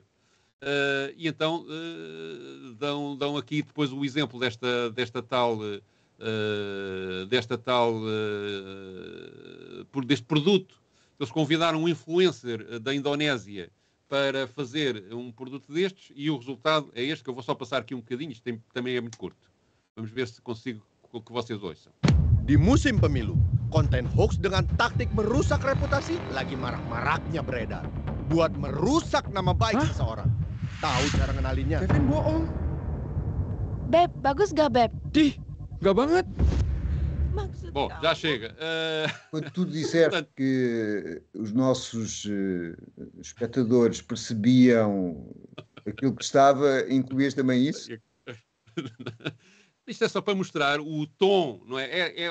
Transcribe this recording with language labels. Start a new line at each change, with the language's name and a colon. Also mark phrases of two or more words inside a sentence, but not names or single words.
Portuguese: E então dão aqui depois o exemplo deste produto. Eles convidaram um influencer da Indonésia para fazer um produto destes e o resultado é este, que eu vou só passar aqui um bocadinho, isto também é muito curto. Vamos ver se consigo que vocês ouçam.
Indonesian: Di musim pemilu, konten hoax dengan taktik merusak reputasi lagi marak-maraknya beredar. Buat merusak nama baik seseorang. Tahu cara ngenalinnya? Kevin bohong. Beb, bagus gak, Beb? Dih, gak banget.
Portuguese: Bom, já chega. Quando tu disseste que os nossos espectadores percebiam aquilo que estava, incluías também isso? Isto é só para mostrar o tom, não é?